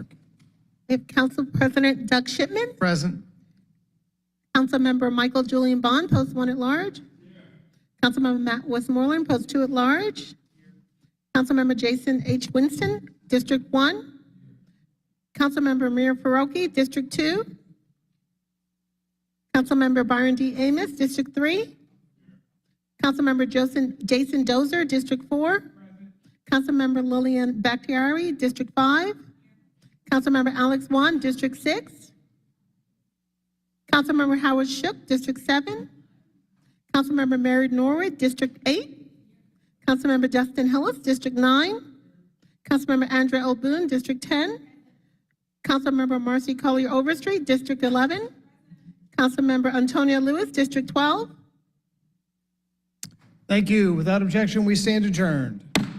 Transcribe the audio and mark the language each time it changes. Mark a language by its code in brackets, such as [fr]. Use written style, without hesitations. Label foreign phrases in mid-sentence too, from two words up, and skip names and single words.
[en] We have Council President Doug Shipman. Present. Councilmember Michael Julian Bond, Post 1 at Large. Councilmember Matt Westmoreland, Post 2 at Large. Councilmember Jason H. Winston, District 1. Councilmember Amir Faroki, District 2. Councilmember Byron D. Amos, District 3. Councilmember Jason Dozier, District 4. Councilmember Lillian Bakhtiari, District 5. Councilmember Alex Wan, District 6. Councilmember Howard Shook, District 7. Councilmember Mary Norwood, District 8. Councilmember Justin Hillis, District 9. Councilmember Andrea L. Boone, District 10. Councilmember Marcy Collier Overstreet, District 11. Councilmember Antonio Lewis, District 12. Thank you. Without objection, we stand adjourned.